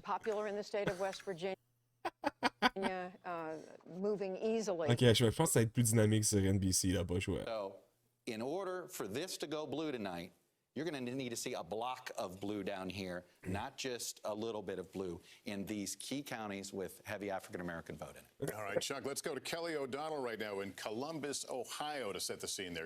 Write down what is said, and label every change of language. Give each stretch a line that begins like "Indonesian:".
English: popular in the state of West Virginia, moving easily.
French: Ok, je pense que ça va être plus dynamique sur NBC, là, pas joué.
English: So, in order for this to go blue tonight, you're going to need to see a block of blue down here, not just a little bit of blue in these key counties with heavy African-American vote in it. All right, Chuck, let's go to Kelly O'Donnell right now in Columbus, Ohio, to set the scene there.